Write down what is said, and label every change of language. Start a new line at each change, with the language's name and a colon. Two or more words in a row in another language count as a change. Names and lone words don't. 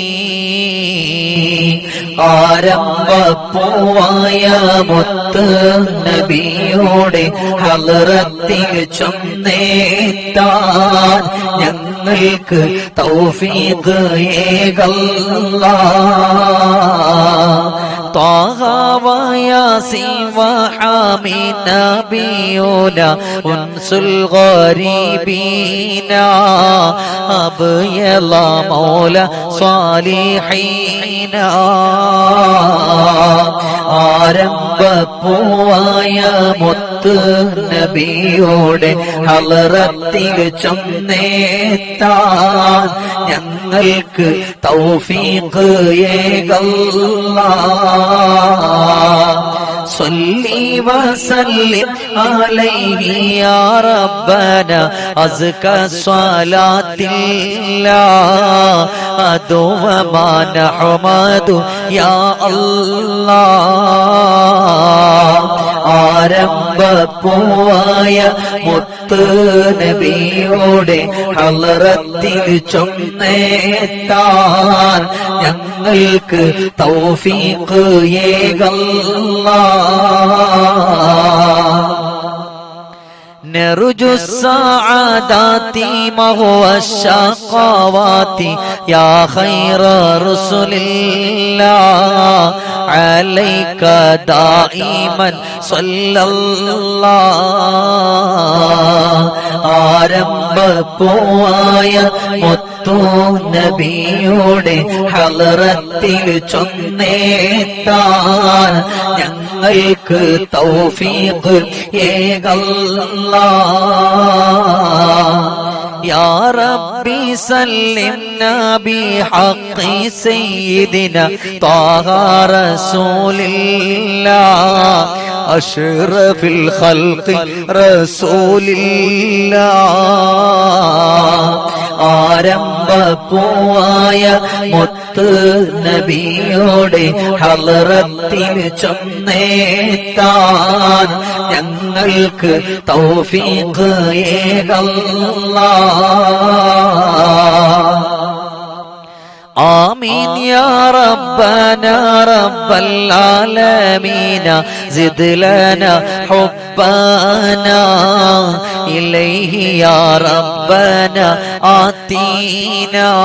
Malayalam: ആരംഭപ്പൂവായ മുത്ത് നബിയുടെ ഹളറത്തിൽ ചൊന്നേത്താൻ ഞങ്ങൾക്ക് തൗഫീഖ് ഏകല്ലാഹ്.
Arabic: طه وياسين وحامين نبينا أنس الغريبين أبيض مولى صالحين.
Malayalam: ആരംഭപ്പൂവായ മുത്ത് നബിയുടെ ഹളറത്തിൽ ചൊന്നേത്താൻ ഞങ്ങൾക്ക് തൗഫീഖ് ഏകല്ലാഹ്.
Arabic: صلي وسلم عليه يا ربنا أزكى صلاة الله دوما نحمد يا الله.
Malayalam: ആരംഭപ്പൂവായ മുത്ത് നബിയുടെ ഹളറത്തിൽ ചൊന്നേത്താൻ ഞങ്ങൾക്ക് തൗഫീഖ് ഏകല്ലാഹ്.
Arabic: نرجو السعادات مهو الشقوات يا خير رسل الله عليك دائما صلى الله.
Malayalam: ആരംഭപ്പൂവായ മുത്തു നബിയുടെ ഹളറത്തിൽ ചൊന്നേത്താൻ ഞങ്ങൾക്ക് തൗഫീഖ് ഏകല്ലാഹ്.
Arabic: يا ربي سلمنا بحق سيدنا طه رسول الله أشرف الخلق رسول الله.
Malayalam: ആരംഭപ്പൂവായ മുത്ത് നബിയുടെ ഹളറത്തിൽ ചൊന്നേത്താൻ ഞങ്ങൾക്ക് തൗഫീഖ് ഏകല്ലാഹ്.
Arabic: آمين يا ربنا رب العالمين زد لنا حب حبنا إليه يا ربنا آتينا